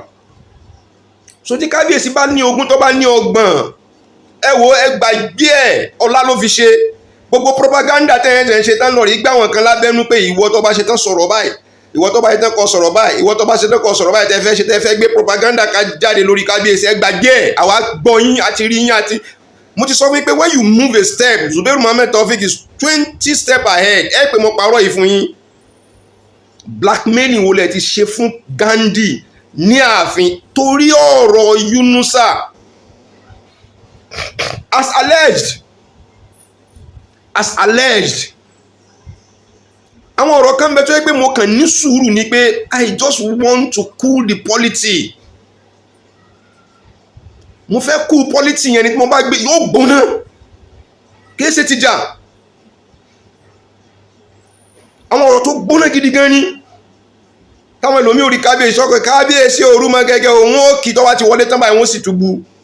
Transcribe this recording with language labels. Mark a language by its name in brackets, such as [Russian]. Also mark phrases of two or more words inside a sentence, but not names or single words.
[Yoruba] So tí kábíyèsí bá ní ogún tó bá ní ọgbọ̀n, ẹ wo ẹgbàgbé ẹ̀ ọlá ló fi ṣe. Gbogbo propaganda tẹ́yẹ̀ ń ṣe tán lọ rí gbá wọn kan lábẹ́nú pé ìwọ tó bá ṣe tán sọ̀rọ̀ báyìí, ìwọ tó bá ṣe tán kọ sọ̀rọ̀ báyìí, ìwọ tó bá ṣe tán kọ sọ̀rọ̀ báyìí tẹ́ fẹ́ gbé propaganda ká jáde lórí kábíyèsí. Ẹgbàgbé ẹ̀ àwa gbọ́ yín àti rí yín àti mo ti sọ fún yín pé [English] when you move a step, Zubairu Muhammed Taofeek is 20 steps ahead. [Yoruba] Ẹ pé mo parọ́ yìí fún yín. Blackmailing wo lẹ ti ṣe fún Gandhi ní ààfin torí ọ̀rọ̀ Yunusa [English] as alleged. [Yoruba] Àwọn ọ̀rọ̀ kan bẹ tó yẹ pé mo kàn ní sùúrù ni pé [English] I just want to cool the polity. [Yoruba] Mo fẹ́ [English] cool polity [Yoruba] yẹn ni tí mo bá gbé yóò gbóná kìí ṣe ti jà. Àwọn ọ̀rọ̀ tó gbóná gidi gan ni. Táwọn ẹlòmí orí kábíyèsí ọkọ̀ kábíyèsí òru mọ́ gẹ́gẹ́ òun ó kì tó wá ti wọlé tán báyìí wọ́n sì túbú.